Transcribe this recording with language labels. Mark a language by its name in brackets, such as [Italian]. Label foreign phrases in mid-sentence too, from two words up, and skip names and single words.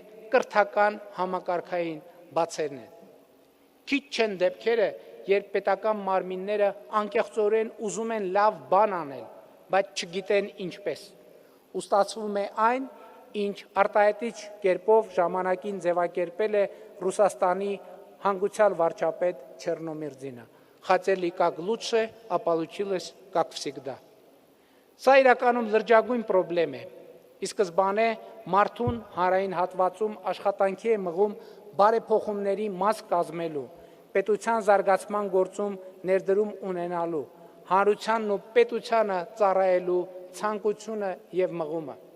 [Armenian] կրթական համակարգային բացերն են։ Քիչ չեն դեպքերը, երբ պետական մարմինները անկեղծորեն ուզում են լավ բան անել, բայց չգիտեն ինչպես։ Ու ստացվում է այն, ինչ արտահայտիչ կերպով ժամանակին ձևակերպել է Ռուսաստանի հանգուցյալ վարչապետ Չեռնոմիրդինը։ [Russian] Хотели как лучше, а получилось как всегда։ [Armenian] Սա իրականում լրջագույն խնդրեմ է։ Ի սկզբանե մարդուն հանրային հատվածում աշխատանքի է մղում բարեփոխումների մաս կազմելու, պետության զարգացման գործում ներդրում ունենալու, հանրությանն ու պետությանը ծառայելու ցանկությունը եւ մղումը։